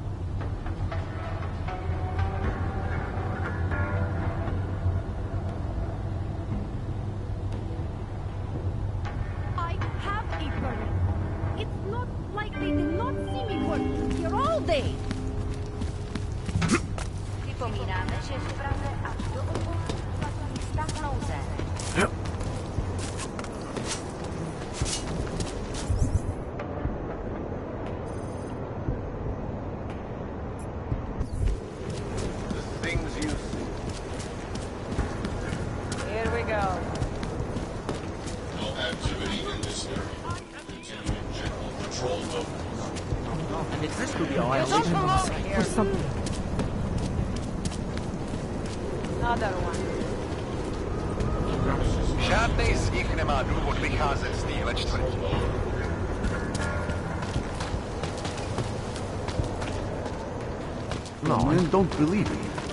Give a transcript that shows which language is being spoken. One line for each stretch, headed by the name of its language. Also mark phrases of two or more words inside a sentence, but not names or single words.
English: I have a permit. It's not like they did not see me working here all day.
Czech: Připomínáme, že v Praze až do obou platí stav nouze.
English: Here we go. No activity in this area. Continuing general patrol mode. And if this could be Don't come over here. for something. Another one.
Czech: Žádnej z nich nemá důvod vycházet z téhle čtvrtí.
English: No, I don't believe it.